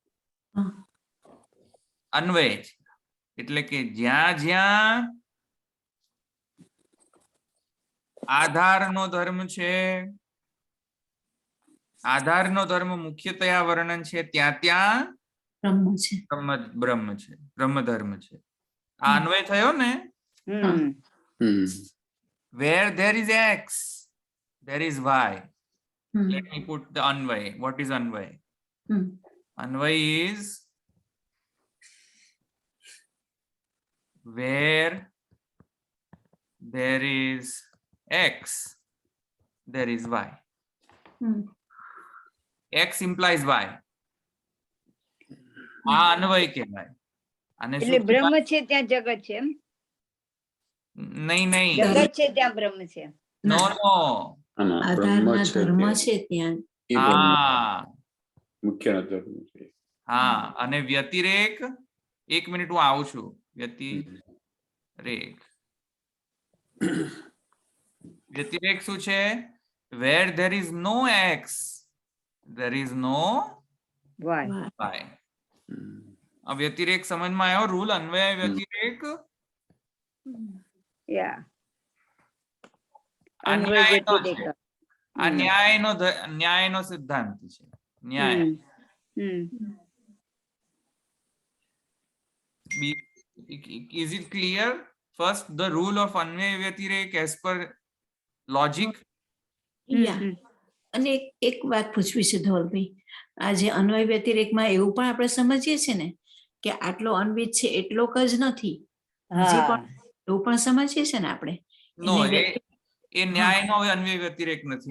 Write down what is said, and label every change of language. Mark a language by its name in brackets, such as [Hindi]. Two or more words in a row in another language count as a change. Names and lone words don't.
[Gujarati] અન્વય છે એટલે કે જ્યાં જ્યાં આધારનો ધર્મ છે, આધારનો ધર્મ મુખ્યતયા વર્ણન છે, ત્યાં ત્યાં બ્રહ્મ છે. બ્રહ્મ છે, બ્રહ્મ ધર્મ છે. આ અન્વય થયો ને. [English] Where there is X, there is Y. Let me put the Anvay. What is Anvay? Anvay is where there is X, there is Y. X implies Y. [Gujarati] આ અન્વય કહેવાય. અને એટલે બ્રહ્મ છે ત્યાં જગત છે એમ? નહીં નહીં, જગત છે ત્યાં બ્રહ્મ છે. [English] no no. [Gujarati] આધારના ધર્મ છે ત્યાં. હા મુખ્ય ધર્મ છે. હા, અને વ્યતિરેક, એક મિનિટ હું આવું છું. વ્યતિરેક, વ્યતિરેક શું છે? [English] Where there is no X, there is no વાય. [Gujarati] Y. આ વ્યતિરેક સમજમાં આવ્યો? રૂલ અન્વય વ્યતિરેક. યા આ અન્વય ન્યાયનો છે. વ્યતિરેક. આ ન્યાયનો સિદ્ધાંત છે. ન્યાય. [English] Is it clear? First, the rule of Anvay Vyatirek as per logic. [Gujarati] અને એક વાત પૂછવી છે ધવલભાઈ, આ જે અન્વય વ્યતિરેકમાં એવું પણ આપણે સમજીએ છીએ ને કે આટલો અન્વિત છે એટલો જ નથી, જે પણ એવું પણ સમજીએ છીએ ને આપણે. No, એ ન્યાયનો અન્વય વ્યતિરેક નથી.